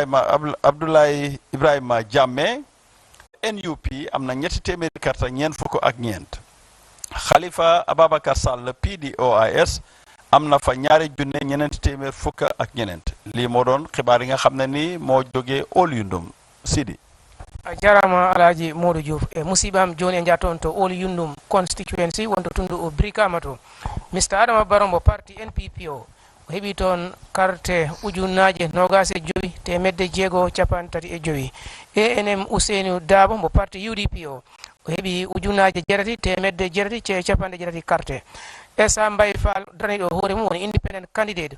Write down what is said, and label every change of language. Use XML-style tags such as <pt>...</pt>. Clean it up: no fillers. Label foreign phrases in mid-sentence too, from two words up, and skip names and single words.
<wo>Ibrahima Jammeh NUP am na ñetti téeméeri carte ñeent fukk ak ñeent Khalifa Ababakar Sall PDOIS am na fa ñaari junne ñeneenti téeméer fukk ak ñeneent lii moo doon xibaar yi nga xam ne ni moo jógee Old Yundum Sidi</wo> <ff>jarama Alhaji Modou Diouf musibam joni e jaton to Old Yundum constituency wonto tundu o Brikama to Mr Adama Barrow mo parti NPP o heɓi toon carte ujunnaje nogase joyi temedde jeego capan tati e joyi ANM Usainu Dabo mo parti UDP o heɓi ujunnaje jeetati temedde jeetati ce capanɗe jeetati carte Essa Mbay Fall daraniɗo hoore mum woni</ff> <en>independent candidate</en>